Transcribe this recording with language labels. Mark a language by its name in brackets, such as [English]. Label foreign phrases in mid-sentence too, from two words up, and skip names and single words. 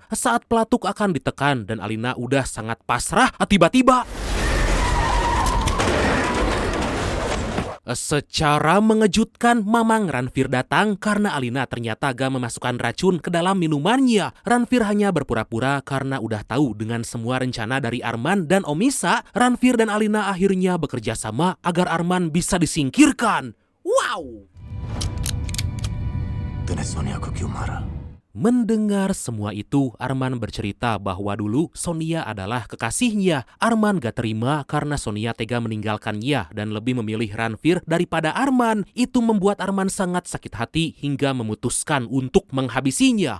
[Indonesian] Saat pelatuk akan ditekan dan Alina udah sangat pasrah, tiba-tiba secara mengejutkan, Mamang Ranveer datang karena Alina ternyata gak memasukkan racun ke dalam minumannya. Ranveer hanya berpura-pura karena udah tahu dengan semua rencana dari Arman dan Omisa. Ranveer dan Alina akhirnya bekerja sama agar Arman bisa disingkirkan. [English] Wow! [Hindi] तूने सोनिया को क्यों मारा? [Indonesian] Mendengar semua itu, Arman bercerita bahwa dulu Sonia adalah kekasihnya. Arman gak terima karena Sonia tega meninggalkannya dan lebih memilih Ranveer daripada Arman. Itu membuat Arman sangat sakit hati hingga memutuskan untuk menghabisinya.